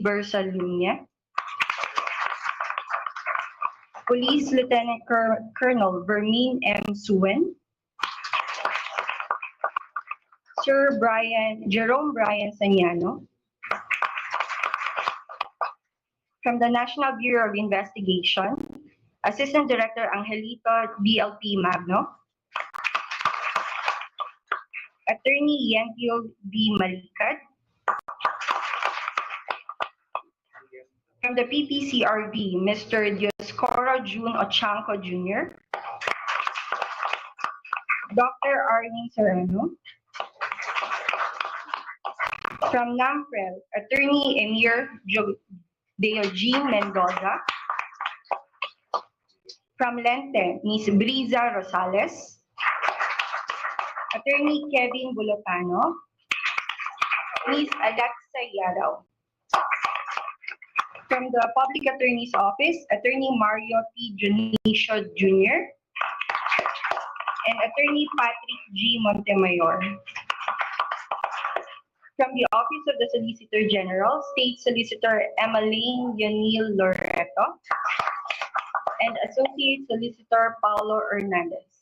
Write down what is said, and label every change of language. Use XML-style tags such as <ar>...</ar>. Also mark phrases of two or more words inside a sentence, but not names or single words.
<en>Bersalunya, Police Lieutenant Colonel Vermin M. Suen, Sir Jerome Brian Saniano, from the National Bureau of Investigation, Assistant Director Angelito DLP Magno, Attorney Yentio D. Malikad, from the PPCRB, Mr. Dioscoro June Ochanco Jr., Dr. Arnie Serrano, from NAMPREL, Attorney Emir Deogene Mendoza, from Lente, Ms. Briza Rosales, Attorney Kevin Bulotano, Ms. Alexa Yarao. From the Public Attorney's Office, Attorney Mario T. Junicio Jr. and Attorney Patrick G. Montemayor. From the Office of the Solicitor General, State Solicitor Emmeline Yonil Loreto and Associate Solicitor Paulo Hernandez.</en>